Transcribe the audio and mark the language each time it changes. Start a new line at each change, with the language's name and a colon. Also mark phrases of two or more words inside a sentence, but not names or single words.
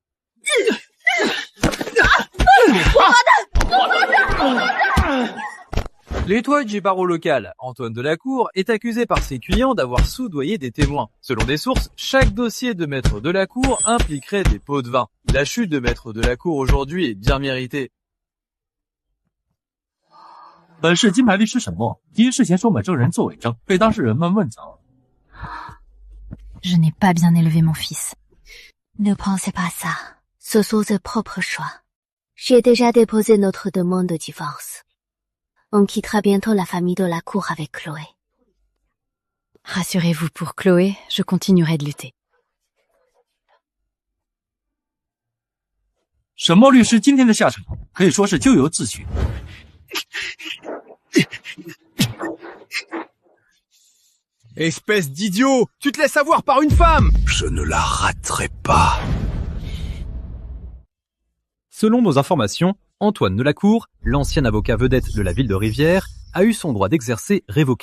French: L'étoile du barreau local, Antoine Delacour, est accusé par ses clients d'avoir soudoyé des témoins. Selon des sources, chaque dossier de Maître Delacour impliquerait des pots de vin. La chute de Maître Delacour aujourd'hui est bien méritée.
Chinese: 本市金牌律师沈墨因事前收买证人作伪证，被当事人们问责。
French: Je n'ai pas bien élevé mon fils. Ne pensez pas ça. Ce sont ses propres choix. J'ai déjà déposé notre demande de divorce. On quittera bientôt la famille de la cour avec Chloé. Rassurez-vous, pour Chloé, je continuerai de lutter.
Chinese: 沈墨律师今天的下场可以说是咎由自取。
French: Espèce d'idiot! Tu te laisses avoir par une femme! Je ne la raterai pas. Selon nos informations, Antoine Delacour, l'ancien avocat vedette de la ville de Rivière, a eu son droit d'exercer révoqué.